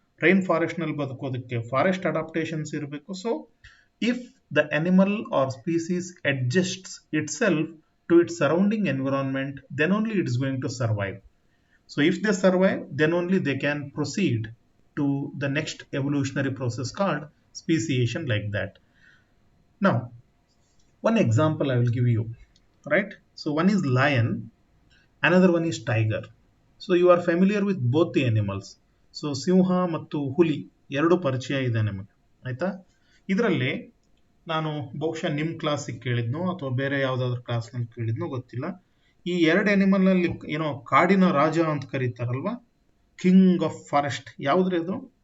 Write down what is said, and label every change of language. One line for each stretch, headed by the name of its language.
Kannada: Rain forest ನಲ್ಲಿ ಬದುಕೋದಕ್ಕೆ forest adaptations ಇರಬೇಕು.
English: So if the animal or species adjusts itself to its surrounding environment, then only it is going to survive. So if they survive, then only they can proceed to the next evolutionary process called speciation, like that. Now, one example I will give you, right? So one is lion, another one is tiger. So you are familiar with both the animals.
Kannada: So ಸಿಂಹ ಮತ್ತು ಹುಲಿ ಎರಡು ಪರಿಚಯ ಇದೆ ನಿಮಗೆ, ಆಯ್ತಾ? ಇದರಲ್ಲಿ ನಾನು ಬಹುಶಃ ನಿಮ್ಮ ಕ್ಲಾಸಿಗೆ ಕೇಳಿದ್ನೋ ಅಥವಾ ಬೇರೆ ಯಾವುದಾದ್ರೂ ಕ್ಲಾಸ್ನಲ್ಲಿ ಕೇಳಿದ್ನೋ ಗೊತ್ತಿಲ್ಲ, ಈ ಎರಡು ಅನಿಮಲ್ ನಲ್ಲಿ ಏನೋ ಕಾಡಿನ ರಾಜ ಅಂತ ಕರೀತಾರಲ್ವಾ, ಕಿಂಗ್ ಆಫ್ ಫಾರೆಸ್ಟ್, ಯಾವ್ದ್ರಿ ಅದು?